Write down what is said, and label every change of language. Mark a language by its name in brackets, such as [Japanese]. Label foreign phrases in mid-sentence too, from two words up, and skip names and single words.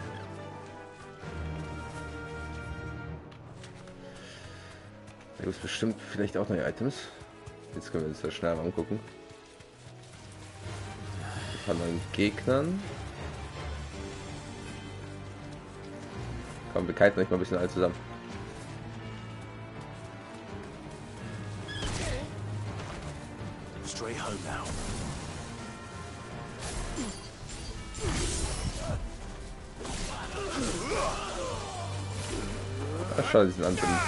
[German] Da gibt es bestimmt vielleicht auch neue Items. Jetzt können wir uns das schnell mal angucken. Ein paar neuen Gegnern. Komm, wir kiten euch mal ein bisschen alle zusammen. [English] Straight home now. [German] Ach, schade, diesen anderen.